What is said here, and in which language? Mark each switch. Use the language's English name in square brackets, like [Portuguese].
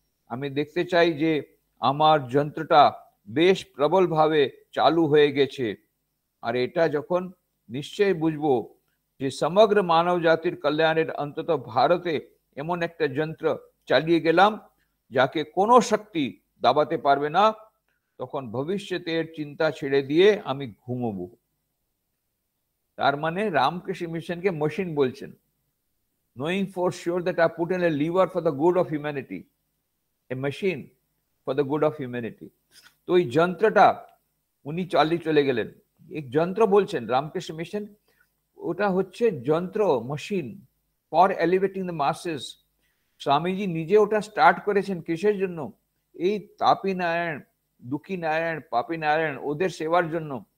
[Bangla] আমি দেখতে চাই যে আমার যন্ত্রটা বেশ প্রবল ভাবে চালু হয়ে গেছে, আর এটা যখন নিশ্চয়ই বুঝবো যে সমগ্র মানব জাতির কল্যাণের অন্তত ভারতে এমন একটা যন্ত্র চালিয়ে গেলাম যাকে কোনো শক্তি দাবাতে পারবে না, তখন ভবিষ্যতের চিন্তা ছেড়ে দিয়ে আমি ঘুমোবো। তার মানে রামকৃষ্ণ মিশনকে মেশিন বলছেন, [English] knowing for sure that I put in a lever for the good of humanity, a machine for the good of humanity। [Bangla] তো এই যন্ত্রটা উনি চালিয়ে চলে গেলেন। এক যন্ত্র বলছেন রামকৃষ্ণ মিশন, ওটা হচ্ছে যন্ত্র, [English] Machine for elevating the masses. [Bangla] Swamiji নিজে ওটা স্টার্ট করেছেন কিসের জন্য? এই তাপী নারায়ণ, দুঃখী নারায়ণ, পাপী নারায়ণ, ওদের সেবার জন্য।